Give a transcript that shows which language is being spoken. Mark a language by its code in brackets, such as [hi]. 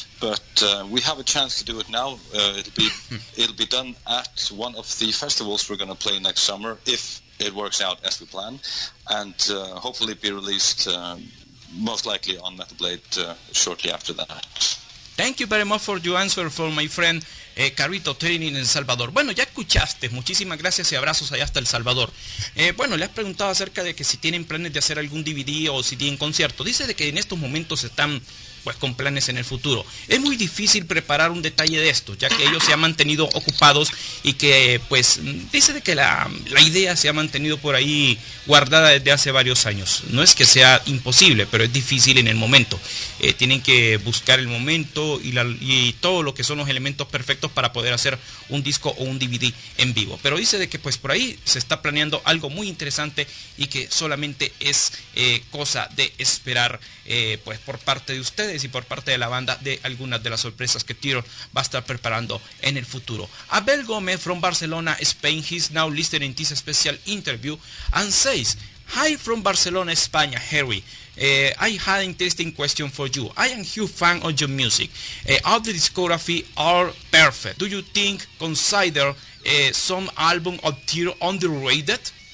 [en] But we have a chance to do it now. It'll be done at one of the festivals we're going to play next summer, if it works out as we plan, and hopefully be released most likely on Metal Blade shortly after that. Thank you very much for your answer for my friend Carrito Training en El Salvador. [es] Bueno, ya escuchaste, muchísimas gracias y abrazos allá hasta El Salvador. Bueno, le has preguntado acerca de que si tienen planes de hacer algún DVD o si tienen concierto. Dice de que en estos momentos están pues con planes en el futuro. Es muy difícil preparar un detalle de esto, ya que ellos se han mantenido ocupados y que pues dice de que la idea se ha mantenido por ahí guardada desde hace varios años. No es que sea imposible, pero es difícil en el momento. Tienen que buscar el momento y todo lo que son los elementos perfectos para poder hacer un disco o un DVD en vivo. Pero dice de que pues por ahí se está planeando algo muy interesante y que solamente es cosa de esperar pues por parte de ustedes y por parte de la banda de algunas de las sorpresas que TYR va a estar preparando en el futuro. [en] Abel Gómez from Barcelona, Spain, he's now listening to this special interview and says, "Hi from Barcelona, España, Heri. I had an interesting question for you. I am a huge fan of your music. All the discography are perfect. Do you consider some album of TYR underrated?"